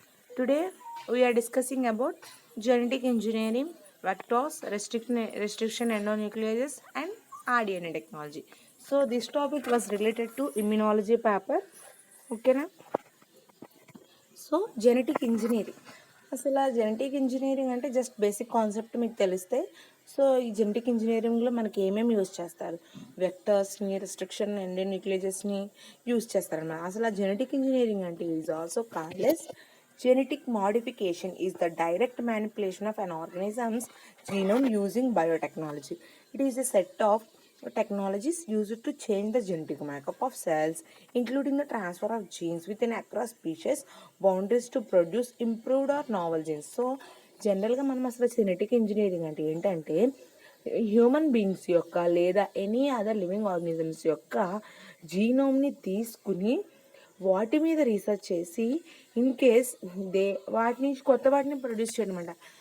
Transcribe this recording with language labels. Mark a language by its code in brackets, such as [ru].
[en] Today we are discussing about genetic engineering, vectors, restriction endonucleases, and RDNA technology. So this topic was related to immunology paper. Okay, na? [te] So genetic engineering అసలు ఆ genetic engineering అంటే just basic concept మీకు తెలిస్తే so ఈ genetic ఇంజనీరింగ్లో మనకి ఏమేమి use చేస్తారు వెక్టర్స్ని రెస్ట్రిక్షన్ అండ్ న్యూక్లియేజెస్ని యూజ్ చేస్తారన్నమాట. అసలు ఆ జెనెటిక్ ఇంజనీరింగ్ అంటే [en] Is also called genetic modification is the direct manipulation of an organism's genome using biotechnology. It is a set of technologies used to change the genetic makeup of cells, including the transfer of genes within across species boundaries to produce improved or novel genes. [te] So జనరల్గా మనం అసలు genetic engineering అంటే ఏంటంటే human beings యొక్క లేదా [en] any other living organisms [te] యొక్క జీనోమ్ని తీసుకుని వాటి మీద రీసెర్చ్ చేసి ఇన్ కేస్ వాటిని కొత్త ప్రొడ్యూస్ చేయడం అంట.